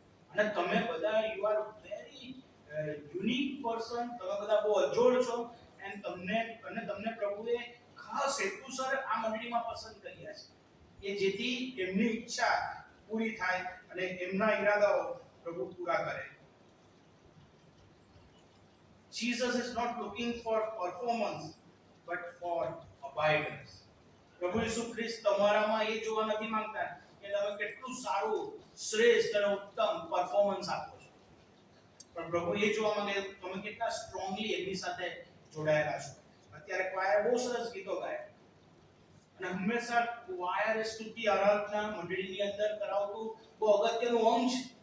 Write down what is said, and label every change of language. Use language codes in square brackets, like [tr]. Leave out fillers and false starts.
[gu] અને તમે બધા [en] You are very unique person. [gu] તમે બધા બહુ અજોડ છો અને તમને પ્રભુએ ખાસ હેતુસર આ મંડળીમાં પસંદ કર્યા છે કે જેથી એમની ઈચ્છા પૂરી થાય અને એમના ઈરાદાઓ પ્રભુ પૂરા કરે. [en] Jesus is not looking for performance but for abidance. [gu] પ્રભુ ઈસુ ખ્રિસ્ત તમારામાં એ જોવા નથી માંગતા કે તમે કેટલું સારું, શ્રેષ્ઠ અને ઉત્તમ પરફોર્મન્સ આપો છો, પણ પ્રભુ એ જોવા માંગે તમે કેટલા સ્ટ્રોંગલી એમની સાથે જોડાયેલા છો. અત્યારે ક્વાયર બહુ સરસ ગીતો ગાય અને હંમેશા ક્વાયર સ્તુતિ આરાધના મંડળીની અંદર કરાવતું બહુ અગત્યનું અંગ છે.